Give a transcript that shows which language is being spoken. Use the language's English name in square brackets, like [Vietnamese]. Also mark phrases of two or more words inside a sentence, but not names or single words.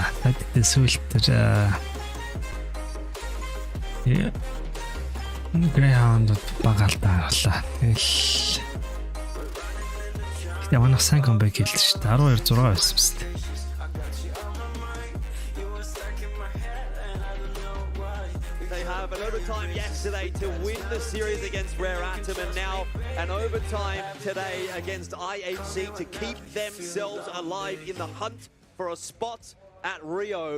[Mongolian] Тэгэхдээ сүүлд тэр Greyhound баг алдаа гарлаа. Тэгэл манай сайн комбэк хийлээ шүү дээ. 12-6 байсан биз дээ. [English] An overtime yesterday to win the series against Rare Atom, and now an overtime today against IHC to keep themselves alive in the hunt for a spot at Rio.